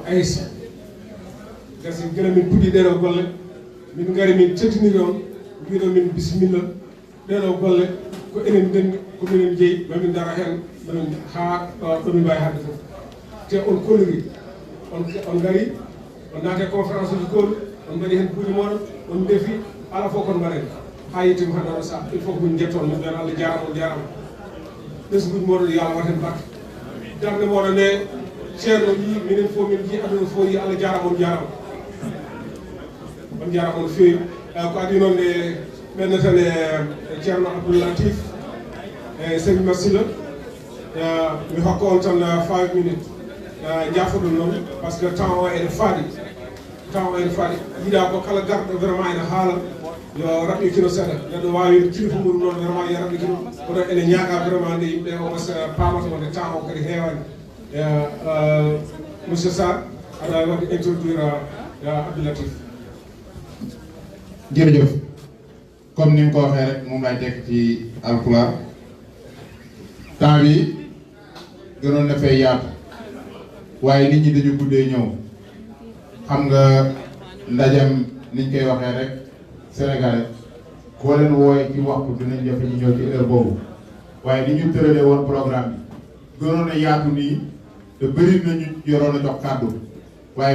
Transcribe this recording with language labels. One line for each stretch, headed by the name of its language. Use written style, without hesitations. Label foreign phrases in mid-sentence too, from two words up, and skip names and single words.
Fula: Aissa gasi gila min puɗɗi ɗeɗo golle min gari min tettiniri on mbiɗo min bisimilla ɗeɗo golle ko enen ndenni ko minen jeeyi mamin dara hen mamin ha ɗomin mbawi hadde fof te on kolori on gari on naate conférence uji kooli on mbaɗi hen buuɗi moɗon on deefi ala fof kon mbaɗen ha yettima hande oɗo saaha
French: il faut
Fula: ko min jetton min mbiyana Allah jarama on jarama ɓesguji moɗon yo Allah waten batte darde moɗon nde ceerno yi minen fof min jii aduna fof yi Allah jarama on jarama on feewi ko adi noon nde ɓenne tan e ceerno Abdoul Latif e Sëñ Massila mi hokka on tan 5 minutes jaafoɗum noon
French: par ce que
Fula: temps o ene faaɗi yiɗa ko kala garɗo vraiment ene haala yo raɓɓikino seeɗa neɗɗo wawi kilifa muɗum noon vraiment yo raɓɓikino kono ene ñaaga vraiment nde yimɓe o was pamata wonde temps o kadi heewani monsieur Sarr aɗa waɗi introduire Abdoul Latif
Wolof: jërëjëf comme ni nga ko waxee rek moom lay tekk ci alpulaar temps bi gënoon na fay yaatu waaye nit ñi dañu guddee ñëw xam nga ndajam niñ koy waxee rek Sénégalais koo leen wooye ci waxtu dinañ jafe ñu ñëw ci heure boobu waaye ni ñu tëralee woon programme gënoon a yaatu nii te bëri nañu yoroon a jox kàddu waaye